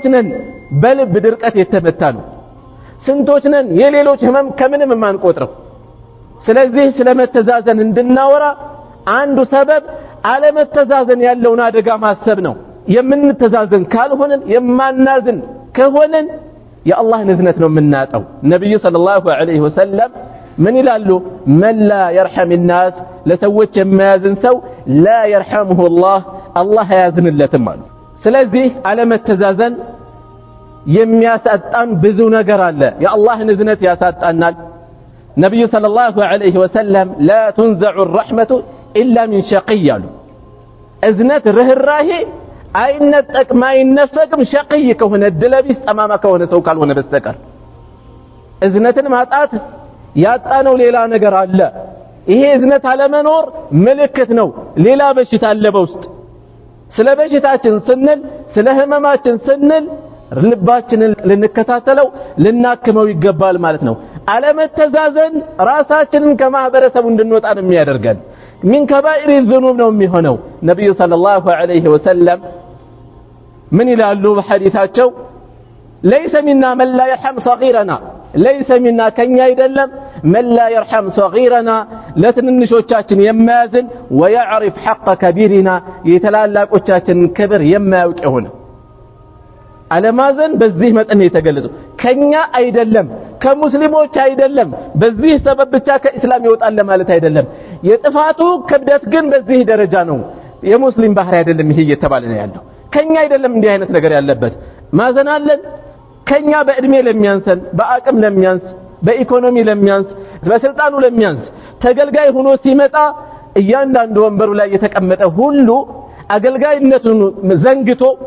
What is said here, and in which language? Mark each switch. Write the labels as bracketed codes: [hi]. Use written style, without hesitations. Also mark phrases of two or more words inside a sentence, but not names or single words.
[am] ነን በልብ ድርቀት የተመታኑ ስንቶች ነን የሌሎች ህመም ከምንም ማንቆጥረው ስለዚህ ስለመተዛዘን እንድናወራ አንዱ ሰበብ አለመተዛዘን ያለውን አደጋ ማሰብ ነው የምንተዛዘን ካልሆነን የማናዝን ከሆነን የአላህን እዝነት ነው የምናጣው ነብዩ [ar] صلى الله عليه وسلم [am] ምን ይላሉ [ar] من لا يرحم الناس [am] ለሰዎች የማያዝን ሰው [ar] لا يرحمه الله [am] ያዝንለትም አሉ ስለዚህ አለመተዛዘን የሚያሳጣን ብዙ ነገር አለ የአላህን እዝነት ያሳጣናል ነብዩ [ar] صلى الله عليه وسلم لا تنزع الرحمة إلا من شقي [am] አሉ እዝነት ርህራሄ አይነጠቅ ማይነፈቅም ሸቅይ ከሆነ ድለቢስ ጠማማ ከሆነ ሰው ካልሆነ በስተቀር እዝነትን ማጣት ያጣነው ሌላ ነገር አለ ይሄ እዝነት አለመኖር ምልክት ነው ሌላ በሽታ አለ በውስጥ ስለ በሽታችን ስንል ስለ ህመማችን ስንል ልባችንን ልንከታተለው ልናክመው ይገባል ማለት ነው አለመተዛዘን ራሳችንን ከማህበረሰቡ እንድንወጣ ነው የሚያደርገን [ar] من كبائر الذنوب [am] ነው የሚሆነው ነብዩ [ar] صلى الله عليه وسلم [am] ምን ይላሉ በሐዲሳቸው [ar] ليس منا من لا يرحم صغيرنا ليس منا [am] ከኛ አይደለም [ar] من لا يرحم صغيرنا [am] ለትንንሾቻችን የማያዝን [ar] ويعرف حق كبيرنا [am] የተላላቆቻችን ክብር የማያውቅ ይሆን አለማዘን በዚህ መጠን የተገለጸው ከኛ አይደለም ከሙስሊሞች አይደለም በዚህ ሰበብ ብቻ ከእስላም ይወጣል ለማለት አይደለም የጥፋቱ ክብደት ግን በዚህ ደረጃ ነው የሙስሊም ባህሪ አይደለም ይሄ እየተባለ ነው ያለው ከኛ አይደለም እንዲህ አይነት ነገር ያለበት ማዘን አለን ከኛ በእድሜ ለሚያንሰን በአቅም ለሚያንስ በኢኮኖሚ ለሚያንስ በስልጣኑ ለሚያንስ ተገልጋይ ሆኖ ሲመጣ እያንዳንዱ ወንበሩ ላይ የተቀመጠ ሁሉ አገልጋይነቱን ዘንግቶ